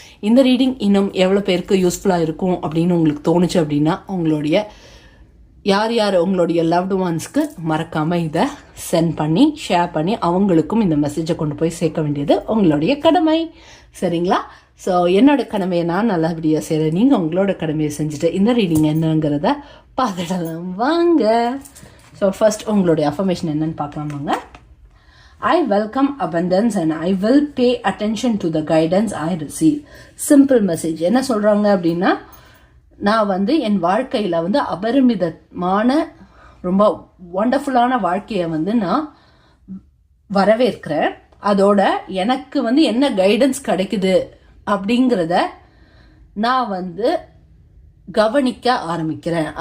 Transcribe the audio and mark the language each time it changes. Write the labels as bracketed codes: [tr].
[ta] இந்த ரீடிங் இன்னும் எவ்வளோ பேருக்கு யூஸ்ஃபுல்லாக இருக்கும் அப்படின்னு உங்களுக்கு தோணுச்சு அப்படின்னா உங்களுடைய யார் யார் உங்களுடைய லவ்டு ஒன்ஸ்க்கு மறக்காமல் இதை சென்ட் பண்ணி ஷேர் பண்ணி அவங்களுக்கும் இந்த மெசேஜை கொண்டு போய் சேர்க்க வேண்டியது உங்களுடைய கடமை, சரிங்களா? ஸோ என்னோட கடமையை நான் நல்லபடியாக செய்கிறேன். நீங்கள் உங்களோட கடமையை செஞ்சுட்டு இந்த ரீடிங் என்னங்கிறத பார்த்துடலாம் வாங்க. ஸோ ஃபர்ஸ்ட் உங்களுடைய அஃபர்மேஷன் என்னன்னு பார்க்கலாம் வாங்க. [en] I welcome abundance and I will pay attention to the guidance I receive. Simple message. [ta] என்ன சொல்கிறாங்க அப்படின்னா, நான் என் வாழ்க்கையில் அபரிமிதமான ரொம்ப ஒண்டர்ஃபுல்லான வாழ்க்கையை நான் வரவேற்கிறேன். அதோட எனக்கு என்ன கைடன்ஸ் கிடைக்குது அப்படிங்கிறத நான் கவனிக்க ஆரம்பிக்கிறேன்.